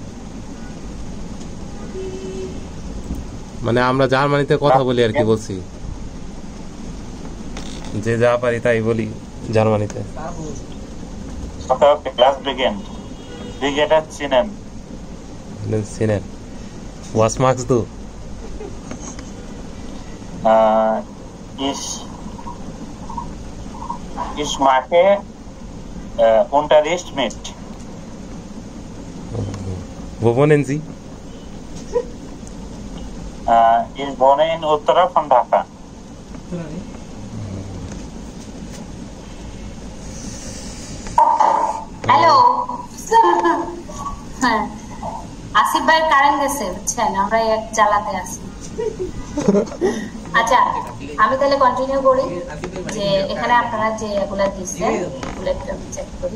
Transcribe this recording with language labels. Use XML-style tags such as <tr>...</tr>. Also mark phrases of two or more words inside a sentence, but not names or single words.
<bn>মানে আমরা জার্মানিতে কথা বলি আর কি, বলছি যে যা পারি তাই বলি জার্মানিতে।</bn> <en>okay okay, class begin.</en> <bn>বিগেটা চিনেন? চিনেন?</bn> <de>Was machst du. Ich mache Unterricht mit. Wo wohnen Sie? Ich wohne in Uttara von Dhaka.</de> <bn>হ্যালো। হ্যাঁ, আসিফ ভাই কারেন্ট গেছে, বুঝছেন, আমরা এক জ্বালাতে আছি। আচ্ছা আমি তাহলে কন্টিনিউ করি যে এখানে আপনারা যে এগুলা দিচ্ছেন এগুলো একটু চেক করি।</bn>